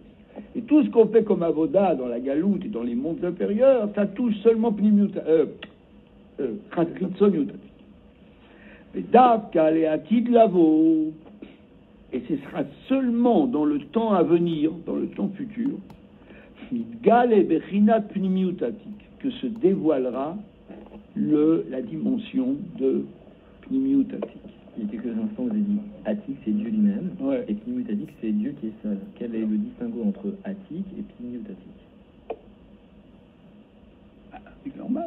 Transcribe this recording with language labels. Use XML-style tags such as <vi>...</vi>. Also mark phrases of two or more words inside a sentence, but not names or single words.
<fr>Et tout ce qu'on fait comme avoda dans la galoute et dans les mondes inférieurs, ça touche seulement chitzoniutatik. Et</fr> <he>דווקא לעתיד לבוא,</he> <fr>et ce sera seulement dans le temps à venir, dans le temps futur,</fr> <he>מתגלה בחינת פנימיות עתיק,</he> <fr>que se dévoilera la dimension de pnimiutatik. Il y a quelques instants, vous avez dit Atik, c'est Dieu lui-même, ouais. Et Pnimiutatik, c'est Dieu qui est seul. Quel est le distinguo entre Atik et Pnimiutatik? C'est normal.</fr>